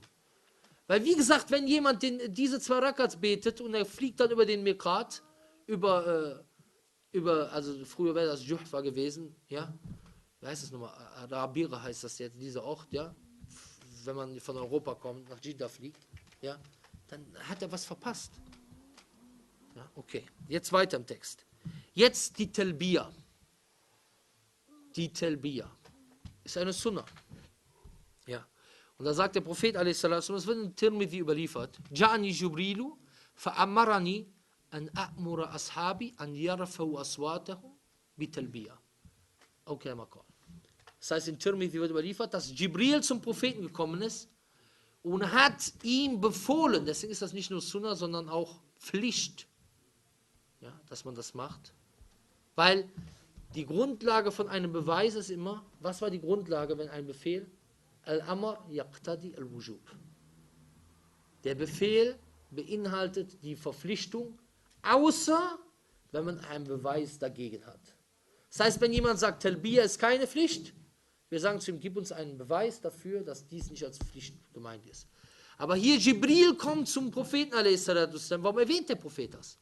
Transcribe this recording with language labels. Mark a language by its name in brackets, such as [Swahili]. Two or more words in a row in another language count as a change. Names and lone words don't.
[German] Weil wie gesagt, wenn jemand diese 2 Rakats betet und er fliegt dann über den Mikat, also früher wäre das Juhfa gewesen, ja, wie heißt es nochmal, Rabira heißt das jetzt, dieser Ort, ja, wenn man von Europa kommt, nach Jeddah fliegt, ja, dann hat er was verpasst. Ja, okay, jetzt weiter im Text. Jetzt die Talbiya. Die Talbiya ist eine Sunnah. Ja. Und da sagt der Prophet, a.s., das wird in Tirmidhi überliefert, [Arabic] جاءني جبريل فأمرني أن آمر أصحابي أن يرفعوا أصواتهم بالتلبية. [German] Okay, Makal. Das heißt, in Tirmidhi wird überliefert, dass Jibril zum Propheten gekommen ist und hat ihm befohlen, deswegen ist das nicht nur Sunnah, sondern auch Pflicht, ja, dass man das macht. Weil die Grundlage von einem Beweis ist immer, was war die Grundlage, wenn ein Befehl? [Arabic] الأمر يقتضي الوجوب. [German] Der Befehl beinhaltet die Verpflichtung, außer wenn man einen Beweis dagegen hat. Das heißt, wenn jemand sagt, Talbiya ist keine Pflicht, wir sagen zu ihm, gib uns einen Beweis dafür, dass dies nicht als Pflicht gemeint ist. Aber hier Jibril kommt zum Propheten, warum erwähnt der Prophet das?